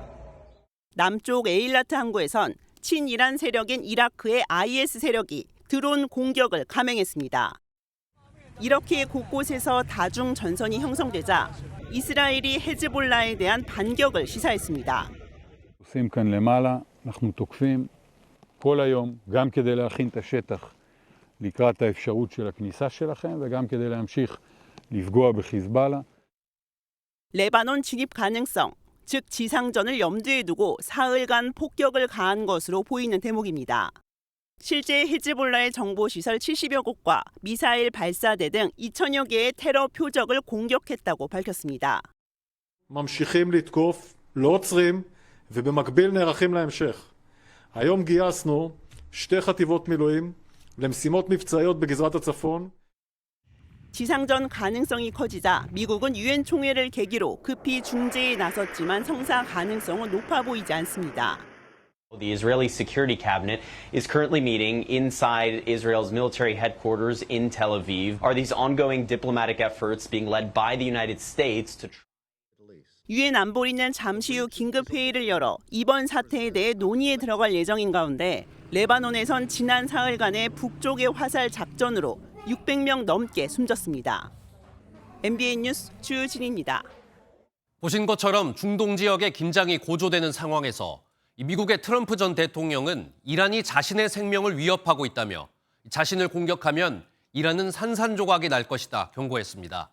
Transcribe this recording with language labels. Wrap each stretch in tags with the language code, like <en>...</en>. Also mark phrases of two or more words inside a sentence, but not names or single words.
<ko>남쪽 에일라트 항구에선 친이란 세력인 이라크의 IS 세력이 드론 공격을 감행했습니다. 이렇게 곳곳에서 다중 전선이 형성되자 이스라엘이 헤즈볼라에 대한 반격을 시사했습니다.</ko> <he>עושים כאן למעלה, אנחנו תוקפים כל היום, גם כדי להכין את השטח לקראת האפשרות של הכניסה שלכם וגם כדי להמשיך לפגוע בחיזבאללה.</he> <ko>레바논 진입 가능성, 즉 지상전을 염두에 두고 사흘간 폭격을 가한 것으로 보이는 대목입니다. 실제 헤즈볼라의 정보시설 70여 곳과 미사일 발사대 등 2천여 개의 테러 표적을 공격했다고 밝혔습니다.</ko> <he>ממשיכים לתקוף, לא עוצרים, ובמקביל נערכים להמשך. היום גייסנו 2 חטיבות מילואים למשימות מבצעיות בגזרת הצפון.</he> <ko>지상전 가능성이 커지자 미국은 유엔 총회를 계기로 급히 중재에 나섰지만 성사 가능성은 높아 보이지 않습니다.</ko> <en>The Israeli Security Cabinet is currently meeting inside Israel's military headquarters in Tel Aviv. Are these ongoing diplomatic efforts being led by the United States to</en> <ko>유엔 안보리는 잠시 후 긴급 회의를 열어 이번 사태에 대해 논의에 들어갈 예정인 가운데 레바논에선 지난 사흘간의 북쪽의 화살 작전으로 600명 넘게 숨졌습니다. MBN 뉴스 주진희입니다. 보신 것처럼 중동 지역의 긴장이 고조되는 상황에서 미국의 트럼프 전 대통령은 이란이 자신의 생명을 위협하고 있다며 자신을 공격하면 이란은 산산조각이 날 것이다 경고했습니다.</ko>